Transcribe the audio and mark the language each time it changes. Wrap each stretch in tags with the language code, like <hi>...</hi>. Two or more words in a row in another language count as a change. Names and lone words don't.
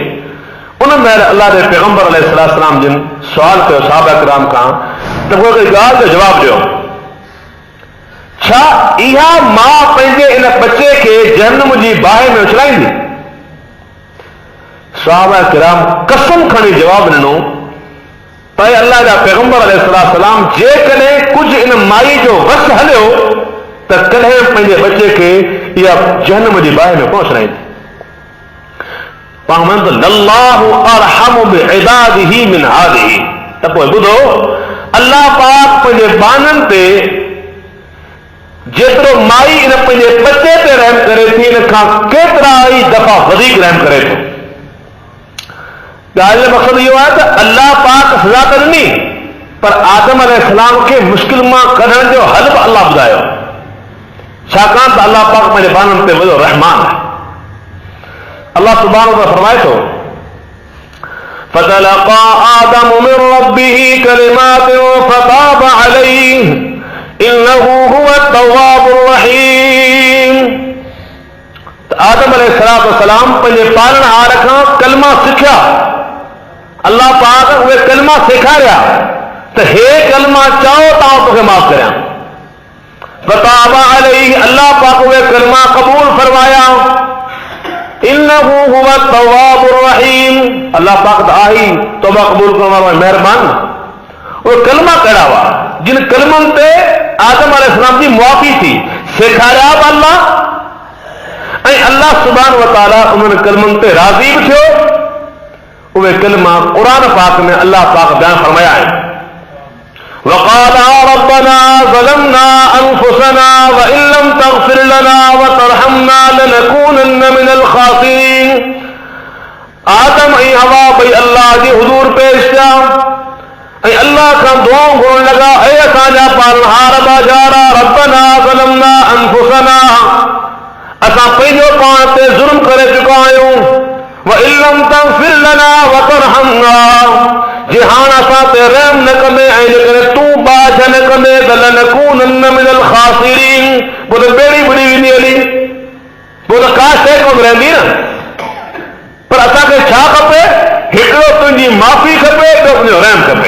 <sd>उन महिल अल्लाह जे पैगंबर अलैहिस्सलाम जिन सुवाल कयो सहाबा किराम खां त को हिकिड़ी ॻाल्हि जो जवाबु ॾियो, छा इहा मां पंहिंजे इन बचे खे जहन्नम जी बाहि में उछलाईंदी? सहाबा किराम कसम खणी जवाबु ॾिनो त अल्लाह जा पैगंबर अलैहिस्सलाम जेकॾहिं कुझु इन माई जो वस हलियो त कॾहिं पंहिंजे बचे खे इहा जहन्नम जी बाहि में कोन उछलाईंदी।</sd> <ar>الله أرحم بعباده من هذه.</ar> <sd>त पोइ ॿुधो, अल्लाह पाक पंहिंजे बाननि ते जेतिरो माई इन पंहिंजे बचे ते रहम करे थी, इन खां केतिरा ई दफ़ा वधीक रहम करे थो। ॻाल्हि जो मक़सदु इहो आहे त अल्लाह पाक सज़ा त ॾिनी, पर आदम अलैहिस्सलाम खे मुश्किल मां कढण जो हल बि अल्लाह ॿुधायो, छाकाणि त अल्लाह पाक पंहिंजे बाननि ते वॾो रहमान आहे।</sd> <ar>الله سبحانه وتعالى</ar> <sd>फरमाए थो,</sd> <ar>فتلقى آدم من ربه كلمات فتاب عليه إنه هو التواب الرحيم।</ar> <sd>आदम अलैहिस्सलाम पंहिंजे पालनहार खां कलमा सिखिया, अल्लाह पाक उहे कलमा सेखारिया त हे कलमा चओ त आउं तोखे माफ़ करियां।</sd> <ar>فتاب عليه,</ar> <sd>अल्लाह पाक उहे कलमा क़बूल फरमाया।</sd> <ar>إنه هو التواب الرحيم,</ar> <sd>अल्लाह पाक त आहे तौबा क़बूल करण वारो महिरबान। उहे कलमा कहिड़ा हुआ जिन कलमनि ते आदम अलैहिस्सलाम जी मुआफ़ी थी, सेखारिया बि अल्लाह, ऐं</sd> <ar>الله سبحانه وتعالى</ar> <sd>उन्हनि कलमनि ते राज़ी बि थियो। उहे कलमा क़ुरान पाक में अल्लाह पाक बयान फरमाया आहिनि।</sd> <ar>وقال ربنا ظلمنا أنفسنا وإن لم تغفر لنا وترحمنا لنكونن من الخاسرين.</ar> <sd>आदम ऐं हवा ॿई अल्लाह जे हुज़ूर पेश थिया ऐं अल्लाह खां दुआऊं घुरण लॻा, ऐं असांजा पालनहार बाजारा</sd> <ar>ربنا ظلمنا أنفسنا,</ar> <sd>असां पंहिंजो पाण ते ज़ुल्म करे चुका आहियूं।</sd> <ar>وإن لم تغفر لنا وترحمنا,</ar> <sd>जे हाणे असां ते रहम न कंदे ऐं जेकॾहिं तूं बाझ न कंदे त</sd> <ar>لنكونن من الخاسرين,</ar> <sd>पोइ त ॿेड़ी ॿुॾी वेंदी हली, पोइ त का शइ कोन रहंदी न। पर असांखे छा खपे? हिकिड़ो तुंहिंजी माफ़ी खपे, ॿियो तुंहिंजो रहम खपे।</sd>